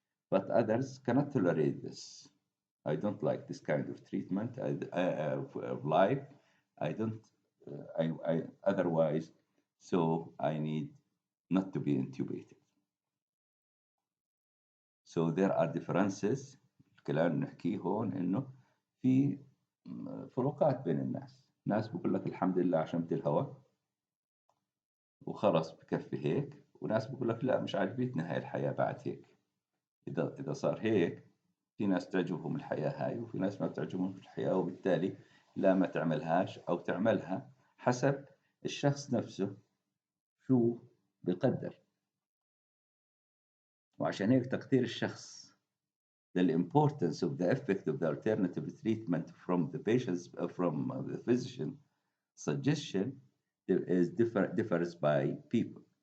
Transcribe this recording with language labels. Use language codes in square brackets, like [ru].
[en] But others cannot tolerate this. I don't like this kind of treatment of life. I don't. I otherwise, so I need not to be intubated. So there are differences. [ar] الكلام اللي نحكيه هون انه في فروقات بين الناس. ناس بقول لك الحمد لله عشمت الهواء وخلص بكفي هيك، وناس بقول لك لا مش عاجبتني هاي الحياة بعد هيك. إذا صار هيك، في ناس تعجبهم الحياة هاي وفي ناس ما بتعجبهم الحياة، وبالتالي لا ما تعملهاش أو تعملها حسب الشخص نفسه شو بقدر. وعشان هيك تقدير الشخص [en] the importance of the effect of the alternative treatment from the patient's from the physician suggestion differs by people.